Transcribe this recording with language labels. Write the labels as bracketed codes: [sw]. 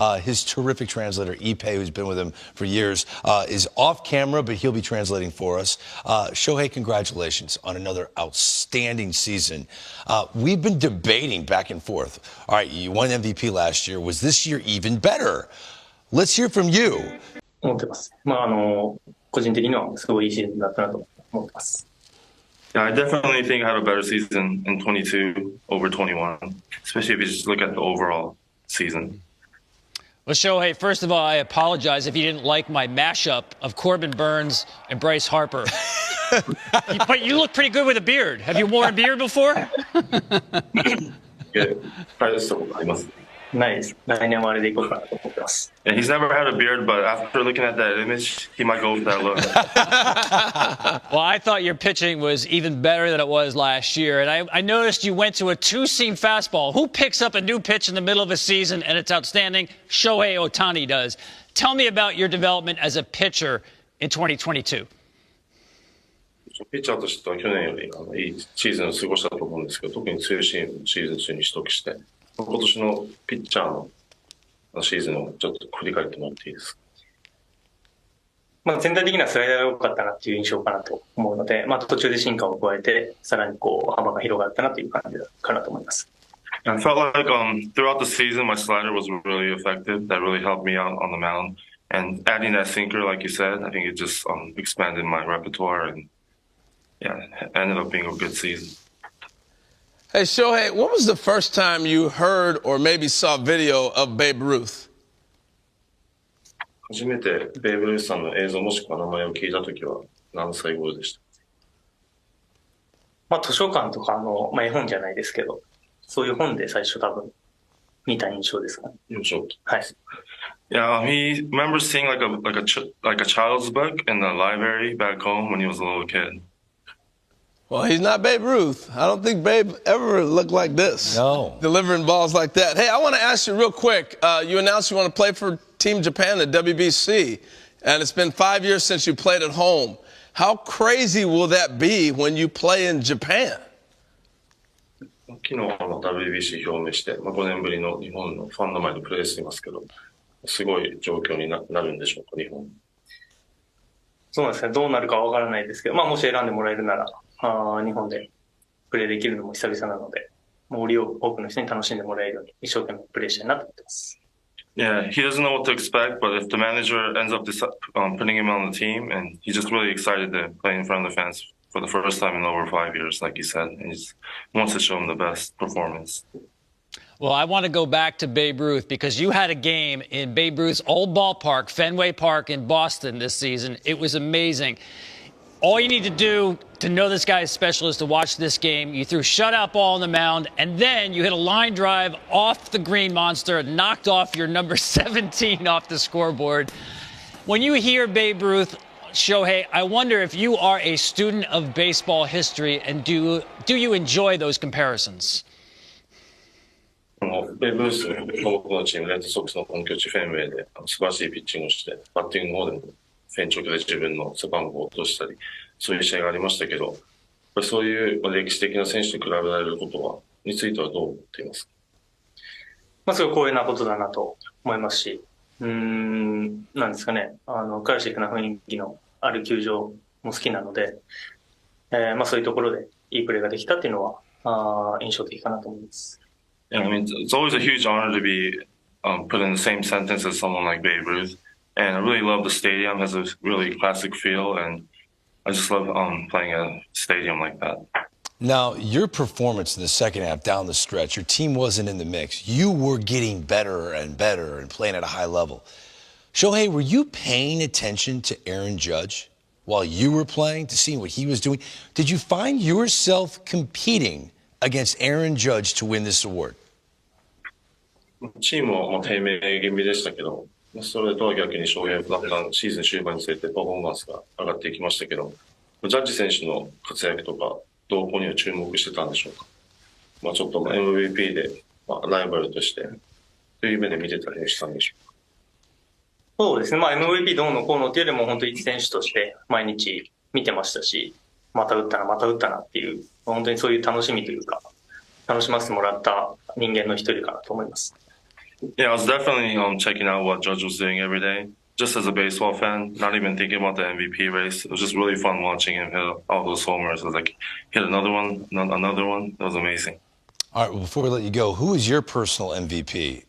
[en] His terrific translator, Ipe, who's been with him for years, is off camera, but he'll be translating for us. Shohei, congratulations on another outstanding season. We've been debating back and forth. All right, you won MVP last year. Was this year even better? Let's hear from you. [ja] 思ってます。個人的にはすごいいいシーズンだったなと思ってます。 [en] Yeah, I definitely think I had a better season in 22 over 21, especially if you just look at the overall season. Well, Shohei, first of all, I apologize if you didn't like my mashup of Corbin Burns and Bryce Harper. But you look pretty good with a beard. Have you worn a beard before? [ja] Yeah, あります。ないです。来年はあれでいこうかなと思ってます。 [en] Yeah, he's never had a beard, but after looking at that image, he might go with that look. Well, I thought your pitching was even better than it was last year. And I noticed you went to a two-seam fastball. Who picks up a new pitch in the middle of a season and it's outstanding? Shohei Ohtani does. Tell me about your development as a pitcher in 2022. [ja] ピッチャーとしては去年よりいいシーズンを過ごしたと思うんですけど、特にツーシームシーズン中に取得して、今年のピッチャーのシーズンをちょっと振り返ってもらっていいですか。全体的にはスライダーが良かったなっていう印象かなと思うので、途中で進化を加えて、さらに幅が広がったなという感じかなと思います。 [en] I felt like throughout the season, my slider was really effective. That really helped me out on the mound. And adding that sinker, like you said, I think it just expanded my repertoire and ended up being a good season. Hey, Shohei, when was the first time you heard or maybe saw video of Babe Ruth? [ja] 初めてベーブ・ルースさんの映像もしくは名前を聞いたときは何歳頃でした？図書館とか絵本じゃないですけど、そういう本で最初多分見た印象ですかね。印象。はい。 [en] Yeah, he remembers seeing like a child's book in the library back home when he was a little kid. Well, he's not Babe Ruth. I don't think Babe ever looked like this. No. Delivering balls like that. Hey, I want to ask you real quick. You announced you want to play for Team Japan at WBC, and it's been 5 years since you played at home. How crazy will that be when you play in Japan? [ja] 昨日WBC 表明して、5年ぶりの日本のファンの前でプレーしていますけど、すごい状況になるんでしょうか、日本。そうですね、どうなるかわからないですけど、もし選んでもらえるなら、日本でプレーできるのも久々なので、より多くの人に楽しんでもらえるように一生懸命プレーしたいなと思ってます。 [en] Yeah, he doesn't know what to expect, but if the manager ends up putting him on the team, and he's just really excited to play in front of the fans for the first time in over 5 years, like you said, and he just wants to show him the best performance. Well, I want to go back to Babe Ruth because you had a game in Babe Ruth's old ballpark, Fenway Park in Boston this season. It was amazing. All you need to do to know this guy is special is to watch this game. You threw shutout ball on the mound, and then you hit a line drive off the green monster and knocked off your number 17 off the scoreboard. When you hear Babe Ruth, Shohei, I wonder if you are a student of baseball history, and do you enjoy those comparisons? [ja] ベーブ・ルースの僕のチーム、レッドソックスの本拠地フェンウェイで素晴らしいピッチングをして、バッティングの方でもフェンチョクで自分の背番号を落としたり、そういう試合がありましたけど、そういう歴史的な選手と比べられることについてはどう思っていますか？すごい光栄なことだなと思いますし、なんですかね、クラシックな雰囲気のある球場も好きなので、そういうところでいいプレーができたっていうのは印象的かなと思います。 [en] Yeah, I mean, it's always a huge honor to be put in the same sentence as someone like Babe Ruth. And I really love the stadium. It has a really classic feel. And I just love playing at a stadium like that. Now, your performance in the second half down the stretch, your team wasn't in the mix. You were getting better and better and playing at a high level. Shohei, were you paying attention to Aaron Judge while you were playing to see what he was doing? Did you find yourself competing against Aaron Judge to win this award? [ja] チームは低迷気味でしたけど、それとは逆に翔平だんだんシーズン終盤につれてパフォーマンスが上がっていきましたけど、ジャッジ選手の活躍とか動向には注目してたんでしょうか。ちょっとMVP で、ライバルとしてという目で見てたりしたんでしょうか。そうですね、MVP どうのこうのっていうよりも本当に一選手として毎日見てましたし、また打ったな、また打ったなっていう、本当にそういう楽しみというか、楽しませてもらった人間の一人かなと思います。 [en] Yeah, I was definitely checking out what Judge was doing every day. Just as a baseball fan, not even thinking about the MVP race. It was just really fun watching him hit all those homers. It was like, hit another one, another one. It was amazing. All right, well, before we let you go, who is your personal MVP?